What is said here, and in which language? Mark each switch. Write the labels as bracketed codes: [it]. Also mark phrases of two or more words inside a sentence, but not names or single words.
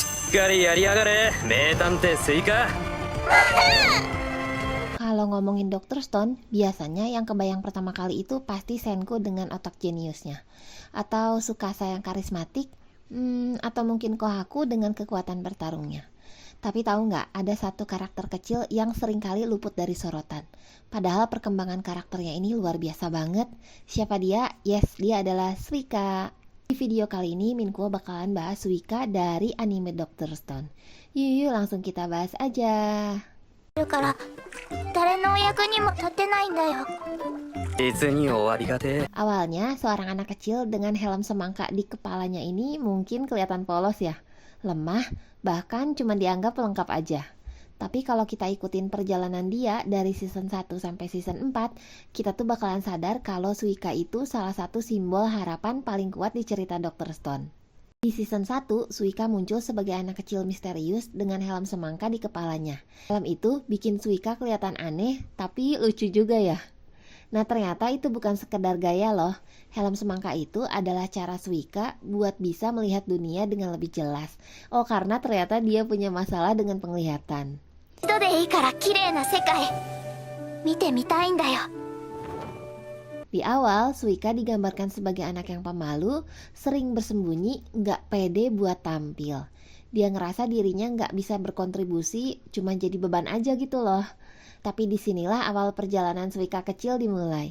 [ja] かりやりやがれ、名探偵スイカ。 [id] Kalau ngomongin Dr. Stone, biasanya yang kebayang pertama kali itu pasti Senku dengan otak jeniusnya. Atau Tsukasa yang karismatik, atau mungkin Kohaku dengan kekuatan bertarungnya. Tapi tahu nggak, ada satu karakter kecil yang seringkali luput dari sorotan. Padahal perkembangan karakternya ini luar biasa banget. Siapa dia? Yes, dia adalah Suika. Di video kali ini Minkuo bakalan bahas Suika dari anime Dr. Stone. Yuk langsung kita bahas aja. [ja] るから誰のお役にも立てないんだよ。実に終わりがてえ。 [id] Awalnya seorang anak kecil dengan helm semangka di kepalanya ini mungkin kelihatan polos ya, lemah, bahkan cuma dianggap lengkap aja. Tapi kalau kita ikutin perjalanan dia dari season 1 sampai season 4, kita tuh bakalan sadar kalau Suika itu salah satu simbol harapan paling kuat di cerita Dr. Stone. Di season 1, Suika muncul sebagai anak kecil misterius dengan helm semangka di kepalanya. Helm itu bikin Suika kelihatan aneh, tapi lucu juga ya. Nah ternyata itu bukan sekedar gaya loh. Helm semangka itu adalah cara Suika buat bisa melihat dunia dengan lebih jelas. Oh karena ternyata dia punya masalah dengan penglihatan. [ja] 一度でいいから綺麗な世界見てみたいんだよ。 [id] Di awal, Suika digambarkan sebagai anak yang pemalu, sering bersembunyi, nggak pede buat tampil. Dia ngerasa dirinya nggak bisa berkontribusi, cuma jadi beban aja gitu loh. Tapi disinilah awal perjalanan Suika kecil dimulai.